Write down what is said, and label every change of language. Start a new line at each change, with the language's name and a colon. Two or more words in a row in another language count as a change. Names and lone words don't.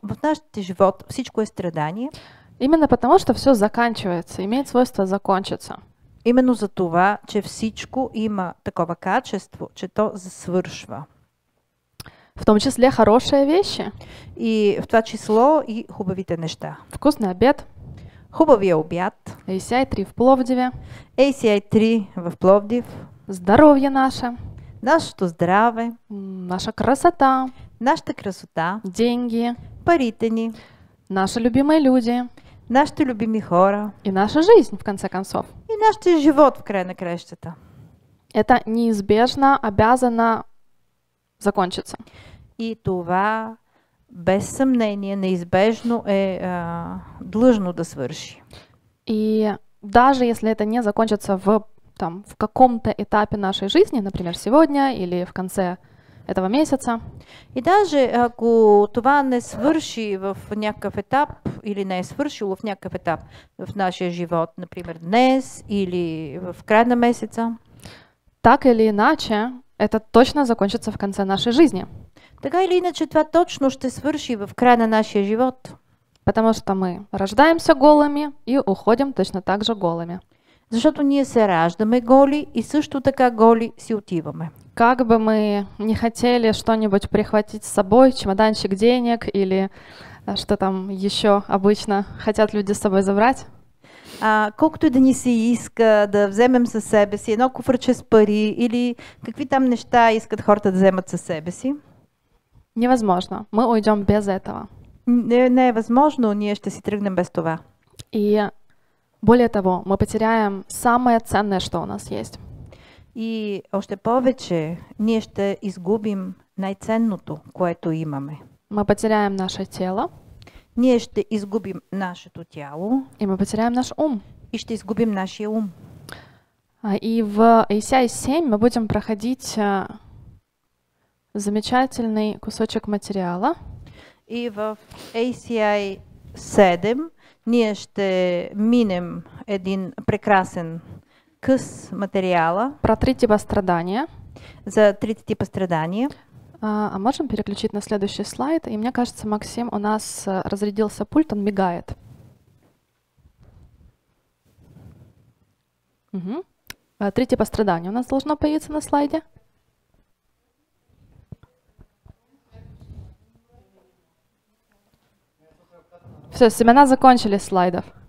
Bulgarian: В нашия живот всичко е страдание.
Russian: Именно потому, что все заканчивается, имеет свойство закончиться.
Bulgarian: Именно за това, че всичко има такова качество, че то свършва.
Russian: В том числе хорошие вещи.
Bulgarian: И в това число и хубавите неща.
Russian: Вкусный обед.
Bulgarian: Хубавия обяд.
Russian: ACI-3 в Пловдиве.
Bulgarian: ACI-3 в Пловдив.
Russian: Здоровье наше.
Bulgarian: Нашето здраве.
Russian: Наша красота.
Bulgarian: Нашата красота.
Russian: Деньги.
Bulgarian: Парите ни.
Russian: Наши любимые люди.
Bulgarian: Нашите любими хора.
Russian: И наша жизнь, в конце концов.
Bulgarian: И нашия живот в края на краищата.
Russian: Это неизбежно обязано закончиться.
Bulgarian: И това без съмнение неизбежно е длъжно да свърши.
Russian: И даже если это не закончится в каком-то этапе нашей жизни, например, сегодня или в конце этого месяца.
Bulgarian: И даже ако това не свърши в някакъв етап или не е свършило в някакъв етап в нашия живот, например днес или в края на месеца,
Russian: так или иначе, это точно закончится в конце нашей жизни.
Bulgarian: Така или иначе това точно ще свърши в края на нашия живот.
Russian: Потому что мы рождаемся голыми и уходим точно так же голыми.
Bulgarian: Защото ние се раждаме голи и също така голи си отиваме.
Russian: Как бы мы не хотели что-нибудь прихватить с собой, чемоданчик денег или что там еще обычно хотят люди с собой забрать.
Bulgarian: Колкото и да ни се иска да вземем със себе си едно куфърче с пари или какви там неща искат хората да вземат със себе си.
Russian: Невозможно. Мы уйдем без этого.
Bulgarian: Не е възможно, ние ще си тръгнем без това.
Russian: И более того, мы потеряем самое ценное, что у нас есть.
Bulgarian: И още повече, ние ще изгубим най-ценното, което имаме.
Russian: Мы потеряем наше тело.
Bulgarian: Ние ще изгубим нашето тяло.
Russian: И мы потеряем наш ум.
Bulgarian: И ще изгубим нашия ум.
Russian: И в ACI 7 мы будем проходить замечательный кусочек материала.
Bulgarian: И в ACI 7 ние ще минем един прекрасен къс материала.
Russian: Про 3 типа страдания.
Bulgarian: За 3 типа страдания.
Russian: А можем переключить на следующий слайд? И мне кажется, Максим, у нас разрядился пульт, он мигает. Угу. 3 типа страдания у нас должно появиться на слайде. Все, семена закончились слайдов.